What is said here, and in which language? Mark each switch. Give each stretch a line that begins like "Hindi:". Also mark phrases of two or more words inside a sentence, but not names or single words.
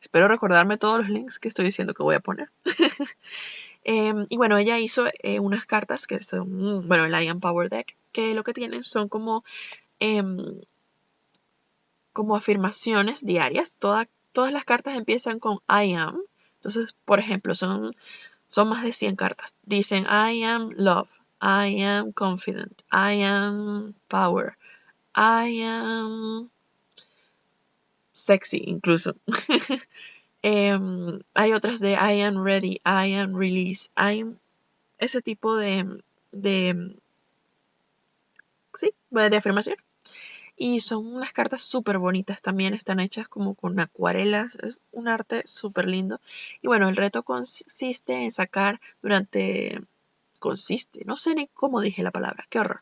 Spanish: Espero recordarme todos los links que estoy diciendo que voy a poner. Y bueno, ella hizo unas cartas que son, bueno, el I Am Power Deck, que lo que tienen son como afirmaciones diarias. Todas las cartas empiezan con
English: I am.
Spanish: Entonces, por ejemplo, son más de 100 cartas. Dicen
English: I am love, I am confident, I am power, I am sexy
Spanish: incluso. Hay otras de
English: I am ready, I am release, I am
Spanish: ese tipo de sí, de afirmación. Y son unas cartas súper bonitas también, están hechas como con acuarelas, es un arte súper lindo. Y bueno, el reto consiste en sacar no sé ni cómo dije la palabra, qué horror.